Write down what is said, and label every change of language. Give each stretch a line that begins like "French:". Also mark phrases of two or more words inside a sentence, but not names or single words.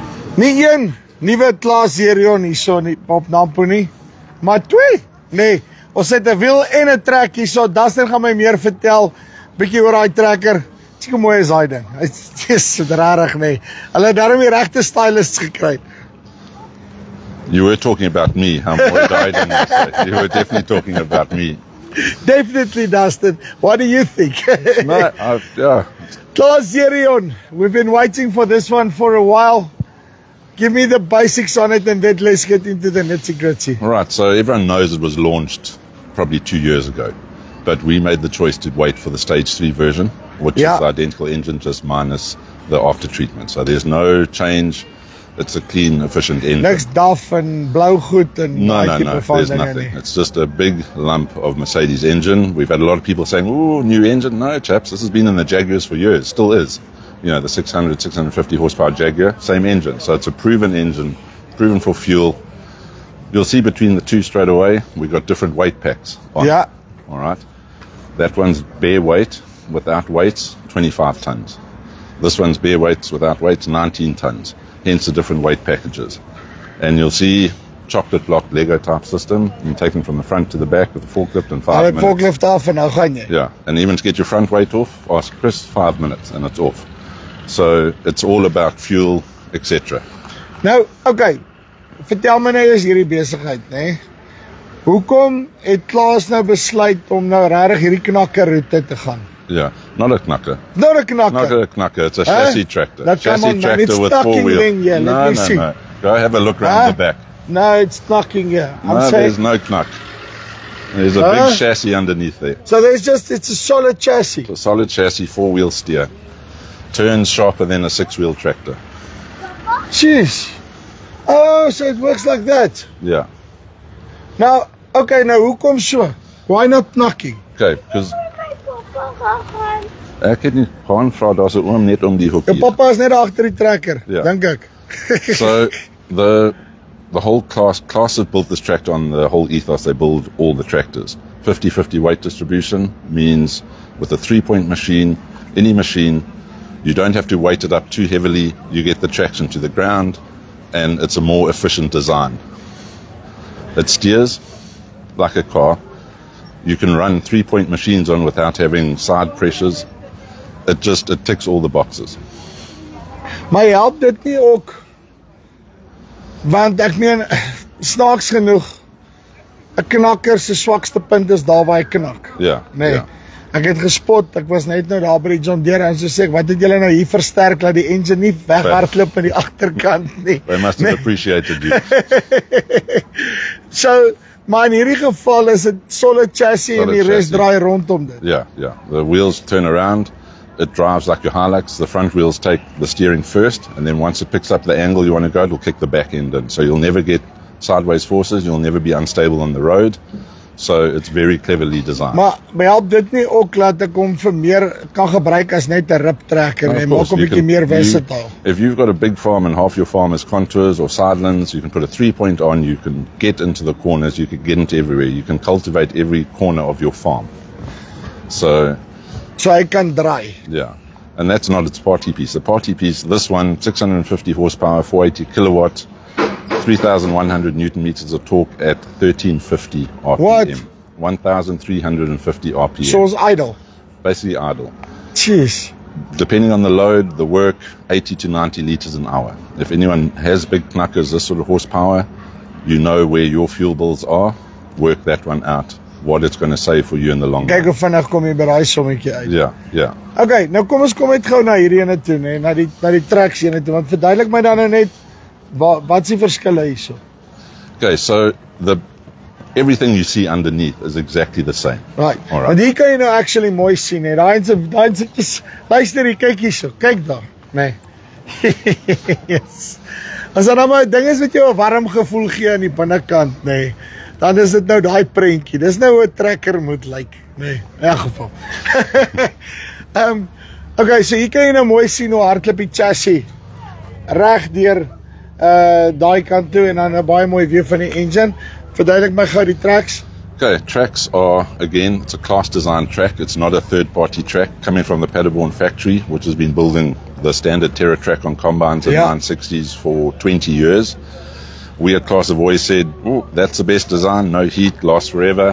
Afrikaans: Nie een nuwe klas hierjon hierso nie op Nampo nie, maar 2. Nee, ons het 'n wiel en 'n trek hierso. Dustin gaan my meer vertel bietjie oor daai trekker. Seker mooi is daai ding. Dis rarig nee. Hulle het daarom die regte stylists gekry.
English: You were talking about me, how
Afrikaans: mooi daai ding
English: is. You were definitely talking about me. Definitely, Dustin. What do you think? No, yeah. Klaas Hierjon, we've been waiting for this one for a while. Give me the basics on it and then let's get into the nitty-gritty. Right, so everyone knows it was launched probably 2 years ago, but we made the choice to wait for the stage 3 version, which is the identical engine just minus the after treatment. So there's no change. It's a clean, efficient engine.
Afrikaans: Niks DAF and blauw goed and
English: no, there's nothing. It's just a big lump of Mercedes engine. We've had a lot of people saying, "Oh, new engine." No, chaps, this has been in the Jaguars for years, still is. You know, the 600, 650 horsepower Jaguar, same engine. So it's a proven engine, proven for fuel. You'll see between the two straight away, we've got different weight packs on. Yeah. All right. That one's bare weight, without weights, 25 tons. This one's bare weights, without weights, 19 tons. Hence the different weight packages. And you'll see chocolate block Lego type system. You can take them from the front to the back with a forklift in 5 minutes.
Afrikaans: Forklift af en nou gaan jy.
English: Yeah, and even to get your front weight off, ask Chris, 5 minutes and it's off. So it's all about fuel, etc.
Afrikaans: Nou, okay. Vertel my nou eens hierdie besigheid, né? Hoekom het Klaas nou besluit om nou regtig hierdie knakker roete te gaan?
English: Yeah, not a knacker. Not a knacker. Not a knacker, it's a chassis tractor. That Chassis tractor with 4 wheels. Yeah, No. Go have a look around the back. No, it's knocking here. No, there's no knack. There's a big chassis underneath there. So it's a solid chassis. A solid chassis, 4-wheel steer. Turns sharper than a 6-wheel tractor. Jeez. Oh, so it works like that. Yeah. Now, okay, now
Afrikaans: hoekom so?
English: Why not knocking? Okay, because
Afrikaans: ek het nie gaan vra, daar's 'n oom net om die hoek. Jou pappa is net agter die trekker, dink ek.
English: So the whole class that built this tractor on the whole ethos, they build all the tractors. 50-50 weight distribution means with a 3-point machine, any machine, you don't have to weight it up too heavily. You get the traction to the ground, and it's a more efficient design. It steers like a car. You can run 3-point machines on without having side pressures. It ticks all the boxes.
Afrikaans: Maar help dit nie ook? Want ek meen, snaaks genoeg, 'n knakker se swakste punt is daar waar hy knak. Ja. Nee. Ja. Ek het gespot, ek was net nou daar by die John Deere en so sê ek, wat het julle nou hier versterk dat die engine nie weghardloop aan die agterkant nie.
English: They must have appreciated you. So,
Afrikaans: maar in hierdie geval is dit
English: solid chassis
Afrikaans: en die res draai rondom dit.
English: Yeah. The wheels turn around. It drives like your Hilux. The front wheels take the steering first, and then once it picks up the angle you want to go, it'll kick the back end in. So you'll never get sideways forces. You'll never be unstable on the road. So it's very cleverly designed.
Afrikaans: Maar help dit nie ook dat ek hom vir meer kan gebruik as net 'n riptrekker en maak hom 'n bietjie meer versatile?
English: If you've got a big farm and half your farm is contours or sidelands, you can put a 3-point on, you can get into the corners, you can get into everywhere. You can cultivate every corner of your farm. So
Afrikaans: hy kan draai.
English: Yeah. And that's not its party piece. The party piece, this one, 650 horsepower, 480 kilowatt, 3,100 Newton meters of torque at 1350 RPM. What? 1,350 RPM. So it's idle. Basically idle. Jeez. Depending on the load, the work, 80 to 90 liters an hour. If anyone has big knackers, this sort of horsepower, you know where your fuel bills are, work that one out, what it's going to save for you in the long run.
Afrikaans: Kyk hoe vinnig kom jy by daai sommetjie uit. Ja. Okay, nou kom ons net gou na hierdie ene toe, nee, na die tracks ene toe, want verduidelik my dan nou net wat se verskille hierso.
English: Okay, so everything you see underneath is exactly the same. Right. All right.
Afrikaans: Want hier kan jy nou actually mooi sien, hè. Daai se luister hier, kyk hierso. Kyk daar, nee. Yes. As dan maar ding is wat jou 'n warm gevoel gee aan die binnekant, nee. Dan is dit nou daai prentjie. Dis nou hoe 'n trekker moet lyk, nee, in elk geval. Okay, so hier kan jy nou mooi sien hoe hardloop die chassis reg deur daai kant toe en dan 'n baie mooi view van die engine. Verduidelik my gou die tracks.
English: Okay, tracks are, again, it's a class design track. It's not a third-party track coming from the Paderborn factory, which has been building the standard Terra track on combines in the 960s for 20 years. We at Class have always said, oh, that's the best design, no heat, lasts forever.